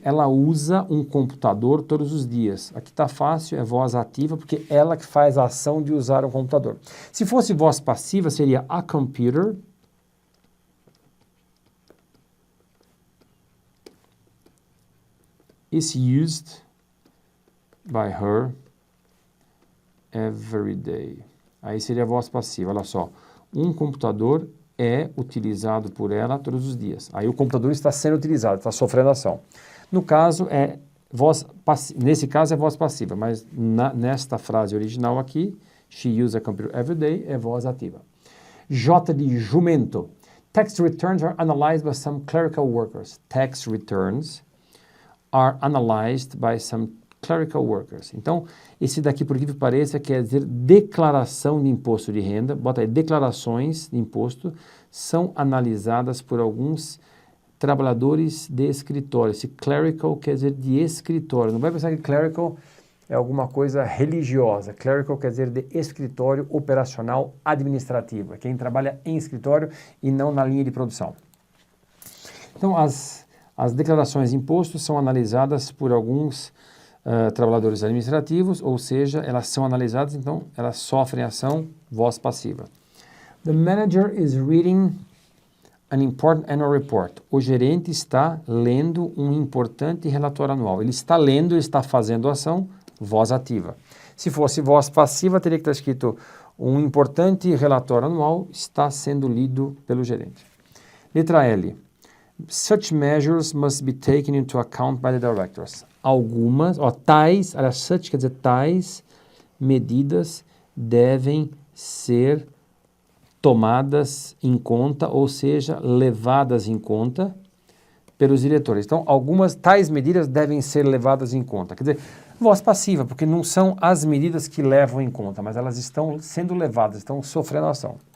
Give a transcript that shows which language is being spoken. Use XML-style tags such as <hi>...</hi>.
<pt>Ela usa um computador todos os dias. Aqui está fácil, é voz ativa, porque ela que faz a ação de usar um computador. Se fosse voz passiva, seria</pt> <en>a computer is used by her every day.</en> <pt>Aí seria a voz passiva, olha só. Um computador é utilizado por ela todos os dias. Aí o computador está sendo utilizado, está sofrendo ação. No caso, nesse caso é voz passiva, mas nesta frase original aqui,</pt> <en>she uses a computer every day,</en> <pt>é voz ativa. J de jumento.</pt> <en>Tax returns are analyzed by some clerical workers. Tax returns are analyzed by some clerical workers.</en> <pt>Então, esse daqui, por incrível que pareça, quer dizer declaração de imposto de renda. Bota aí, declarações de imposto são analisadas por alguns trabalhadores de escritório. Esse clerical quer dizer de escritório. Não vai pensar que clerical é alguma coisa religiosa. Clerical quer dizer de escritório operacional administrativo. É quem trabalha em escritório e não na linha de produção. Então, as declarações de imposto são analisadas por alguns trabalhadores administrativos, ou seja, elas são analisadas, então elas sofrem ação, voz passiva.</pt> <en>The manager is reading an important annual report.</en> <pt>O gerente está lendo um importante relatório anual. Ele está lendo, ele está fazendo ação, voz ativa. Se fosse voz passiva, teria que estar escrito um importante relatório anual está sendo lido pelo gerente. Letra L.</pt> <en>Such measures must be taken into account by the directors.</en> <pt>Algumas, such quer dizer tais medidas devem ser tomadas em conta, ou seja, levadas em conta pelos diretores. Então, tais medidas devem ser levadas em conta. Quer dizer, voz passiva, porque não são as medidas que levam em conta, mas elas estão sendo levadas, estão sofrendo ação.</pt>